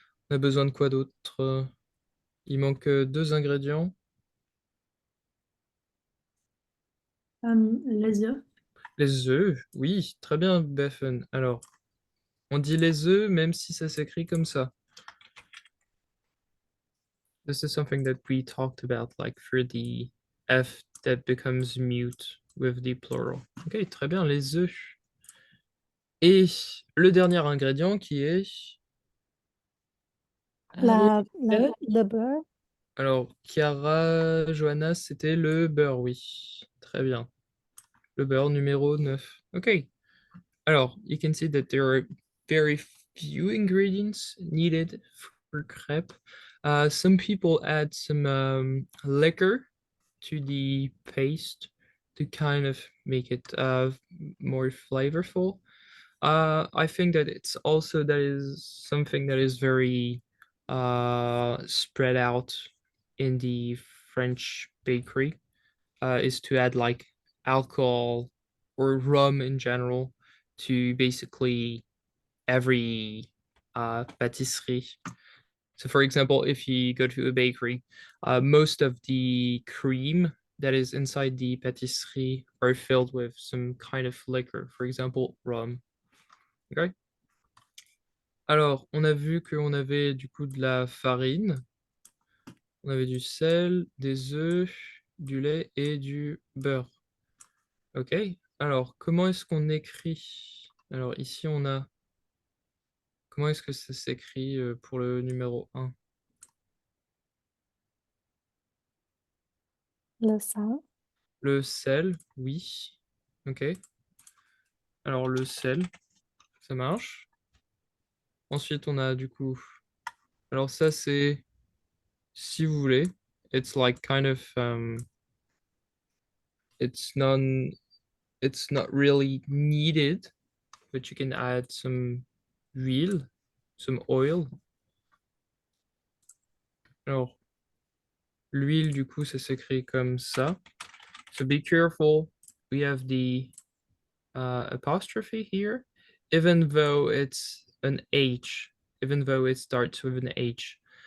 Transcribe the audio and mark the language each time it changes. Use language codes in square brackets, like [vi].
[fr] On a besoin de quoi d'autre? Il manque 2 ingrédients. Les œufs. Les œufs, oui, très bien, Beffen. Alors, on dit les œufs même si ça s'écrit comme ça. [en] This is something that we talked about, like for the F that becomes mute with the plural. [fr] Ok, très bien, les œufs. Et le dernier ingrédient qui est... Le beurre. Alors, Chiara, Johanna, c'était le beurre, oui. Très bien. Le beurre numéro 9. Ok. [en] Alors, you can see that there are very few ingredients needed for crepe. Some people add some liquor to the paste to kind of make it more flavorful. I think that it's also that is something that is very spread out in the French bakery, is to add like alcohol or rum in general to basically every pâtisserie. So for example, if you go to a bakery, most of the cream that is inside the pâtisserie are filled with some kind of liquor, for example, rum. Okay. [fr] Alors, on a vu qu'on avait du coup de la farine, on avait du sel, des œufs, du lait et du beurre. Ok. Alors, comment est-ce qu'on écrit? Alors, ici, on a... Comment est-ce que ça s'écrit pour le numéro 1? Le sel. Le sel, oui. Ok. Alors, le sel, ça marche. Ensuite, on a du coup... Alors, ça, c'est... Si vous voulez, [en] it's like kind of... it's not really needed, but you can add some huile, some oil. [fr] Alors, l'huile, du coup, ça s'écrit comme ça. [en] So be careful. We have the apostrophe here, even though it's an H, even though it starts with an H.